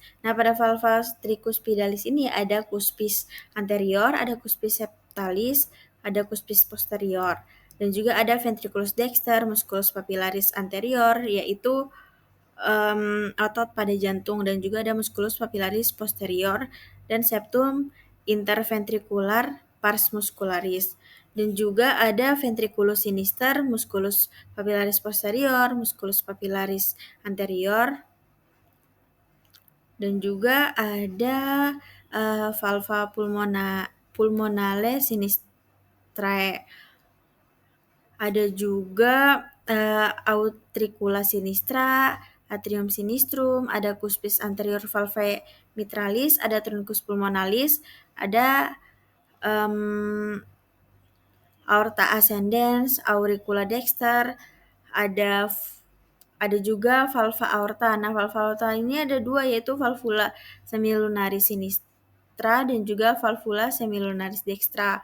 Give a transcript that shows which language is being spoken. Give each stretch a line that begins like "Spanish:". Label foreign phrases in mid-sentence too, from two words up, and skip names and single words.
Indonesian: Nah, pada
Latin: valva tricuspidalis
Indonesian: ini ada
Latin: cuspis anterior, ada cuspis septalis, ada cuspis posterior,
Indonesian: dan juga ada
Latin: ventriculus dexter, musculus papillaris anterior,
Indonesian: yaitu otot pada jantung, dan juga ada
Latin: musculus papillaris posterior dan septum interventricular pars muscularis.
Indonesian: Dan juga ada
Latin: ventriculus sinister, musculus papillaris posterior, musculus papillaris anterior,
Indonesian: dan juga ada
Latin: valva pulmonale sinistrae.
Indonesian: Ada juga
Latin: autricula sinistra, atrium sinistrum, ada cuspis anterior valvae mitralis, ada truncus pulmonalis, ada aorta ascendens, auricula dexter,
Indonesian: ada juga
Latin: valva aorta. Nah, valva aorta
Indonesian: ini ada 2, yaitu
Latin: valvula semilunaris sinistra
Indonesian: dan juga
Latin: valvula semilunaris dextra.